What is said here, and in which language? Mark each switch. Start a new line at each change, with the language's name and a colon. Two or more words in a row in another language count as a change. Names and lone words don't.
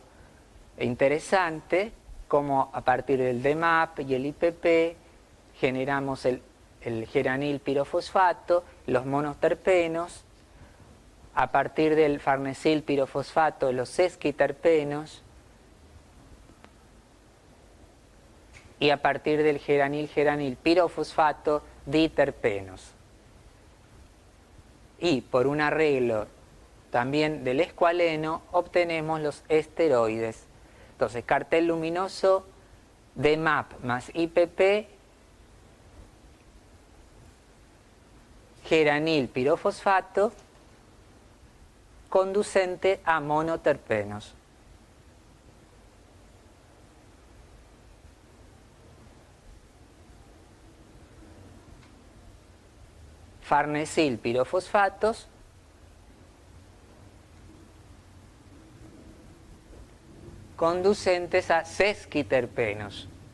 Spanish: interesante, como a partir del DMAP y el IPP generamos el geranil pirofosfato, los monoterpenos, a partir del farnesil pirofosfato, los sesquiterpenos, y a partir del geranil pirofosfato, diterpenos. Y por un arreglo también del escualeno obtenemos los esteroides. Entonces, cartel luminoso DMAP más IPP, geranil pirofosfato, conducente a monoterpenos. Farnesil pirofosfatos, conducentes a sesquiterpenos.